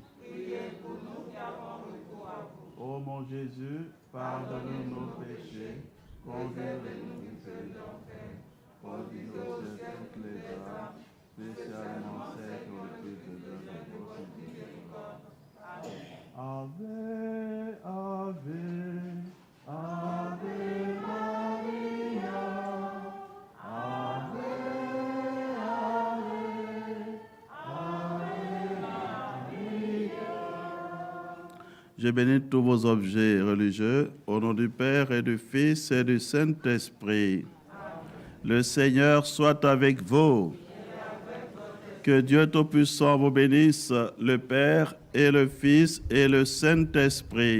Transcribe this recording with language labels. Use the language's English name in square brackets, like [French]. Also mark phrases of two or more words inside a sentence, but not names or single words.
[French] Priez pour nous qui avons recours à vous. ô mon Jésus, pardonne-nous nos péchés, Préservez-nous du feu de l'enfer. Conduisez au ciel toutes les âmes, spécialement celles qui ont le plus besoin de votre miséricorde. Amen. [Latin] Ave, Ave, Ave Maria. Ave, Ave, Ave Maria. [French] Je bénis tous vos objets religieux au nom du Père et du Fils et du Saint-Esprit. Le Seigneur soit avec vous. Que Dieu Tout-Puissant vous bénisse, le Père et le Fils et le Saint-Esprit.